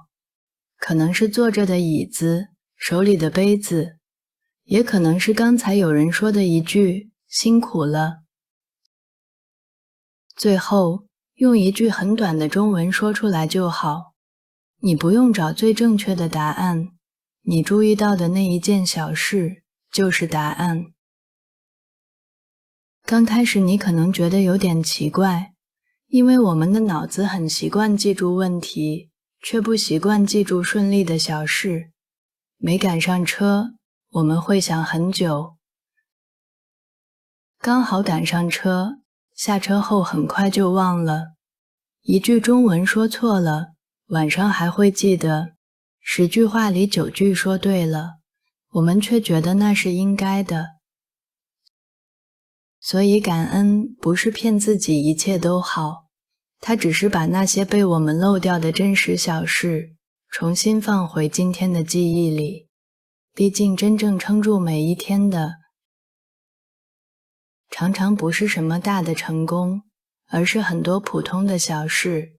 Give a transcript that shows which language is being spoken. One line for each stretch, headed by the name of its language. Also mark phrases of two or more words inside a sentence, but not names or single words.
Chinese: 可能是坐着的椅子，手裡的杯子，也可能是剛才有人說的一句辛苦了。最後用一句很短的中文說出來就好，你不用找最正確的答案，你注意到的那一件小事就是答案。剛開始你可能覺得有點奇怪，因為我們的腦子很習慣記住問題，卻不習慣記住順利的小事。沒趕上車，我們會想很久。剛好趕上車，下車後很快就忘了。一句中文說錯了，晚上還會記得。10句話裡9句說對了，我們卻覺得那是應該的。所以感恩不是騙自己一切都好，它只是把那些被我們漏掉的真實小事重新放回今天的記憶裡。畢竟真正撐住每一天的，常常不是什麼大的成功，而是很多普通的小事。